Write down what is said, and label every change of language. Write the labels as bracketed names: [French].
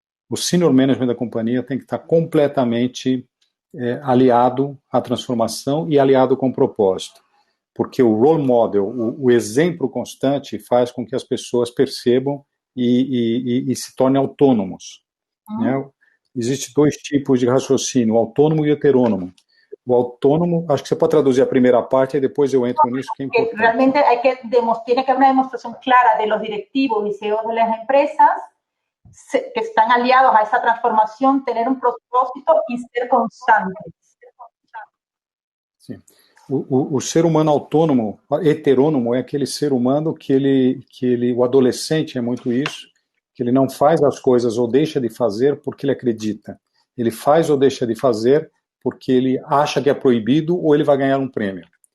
[Portuguese] O senior management da companhia tem que estar completamente aliado à transformação e aliado com o propósito, porque o role model, o exemplo constante faz com que as pessoas percebam e se tornem autônomos. Né? Existem dois tipos de raciocínio, o autônomo e o heterônomo. O autônomo, acho que você pode traduzir a primeira parte e depois eu entro nisso que é importante. [Spanish] Realmente tiene que haber una demostración clara de los directivos y CEOs de las empresas que están aliados a esa transformación, tener un propósito y ser constantes. [Portuguese] Sim. O ser humano autônomo, heterônomo, é aquele ser humano que o adolescente é muito isso, que ele não faz as coisas ou deixa de fazer porque ele acredita. Ele faz ou deixa de fazer porque ele acha que é proibido ou ele vai ganhar um prêmio.